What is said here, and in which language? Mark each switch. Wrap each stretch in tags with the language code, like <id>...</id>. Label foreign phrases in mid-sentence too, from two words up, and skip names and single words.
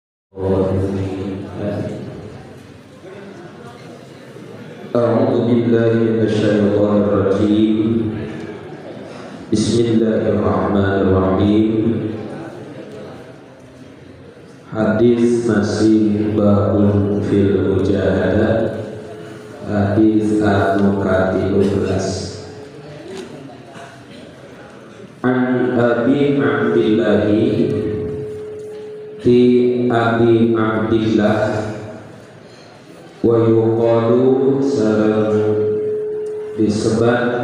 <ar>أعوذ بالله من الشيطان الرجيم. بسم الله الرحمن الرحيم.</ar> <su>Hadis masih</su> <ar>باب في المجاهدة.</ar> <su>Hadis anu ka-13.</su> <ar>عن أبي عبد الله ti أبي عبد الله ويقال</ar> <su>sareng disebut</su>